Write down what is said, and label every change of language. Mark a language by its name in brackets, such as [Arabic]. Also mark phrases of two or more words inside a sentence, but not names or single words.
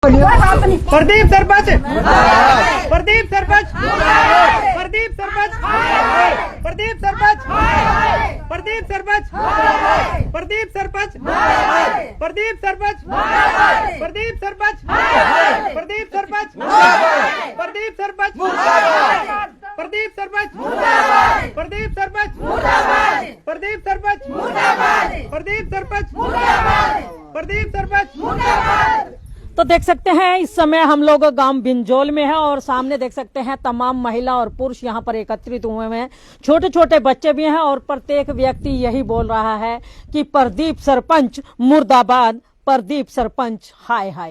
[Hindi] प्रदीप सरपंच, प्रदीप सरपंच, प्रदीप सरपंच, प्रदीप सरपंच, प्रदीप सरपंच, प्रदीप सरपंच, प्रदीप सरपंच, प्रदीप सरपंच, प्रदीप सरपंच, प्रदीप सरपंच, प्रदीप सरपंच, प्रदीप सरपंच, प्रदीप सरपंच, प्रदीप सरपंच, प्रदीप सरपंच। तो देख सकते हैं इस समय हम लोग गांव बिंजोल में है और सामने देख सकते हैं तमाम महिला और पुरुष यहां पर एकत्रित हुए हैं। छोटे छोटे बच्चे भी हैं और प्रत्येक व्यक्ति यही बोल रहा है कि प्रदीप सरपंच मुर्दाबाद, प्रदीप सरपंच हाय हाय।